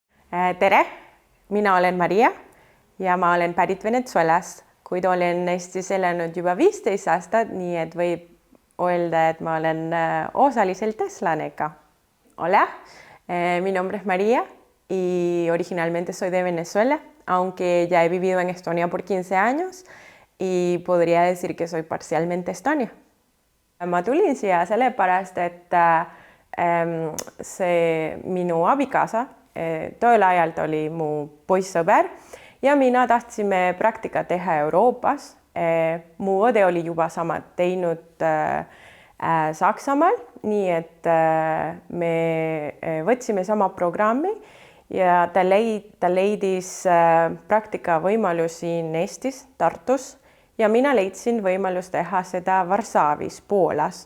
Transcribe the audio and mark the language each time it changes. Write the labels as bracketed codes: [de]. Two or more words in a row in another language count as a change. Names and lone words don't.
[et] Tere, mina olen Maria ja ma olen pärit Venezuelast, kuid olen Eestis elanud juba 15 aastat, nii et võib öelda, et ma olen osaliselt eslane ka. [es] Hola, mi nombre es María y originalmente soy de Venezuela, aunque ya he vivido en Estonia por 15 años y podría decir que soy parcialmente estonia. [et] Ma tulin siia sellepärast, et see minu abikaasa, tollel ajal ta oli mu poissõber ja mina tahtsime praktika teha Euroopas. Mu õde oli juba samad teinud Saksamaal, nii et me võtsime sama programmi ja ta leidis praktika võimalus siin Eestis, Tartus ja mina leidsin võimalus teha seda Varssavis, Poolas.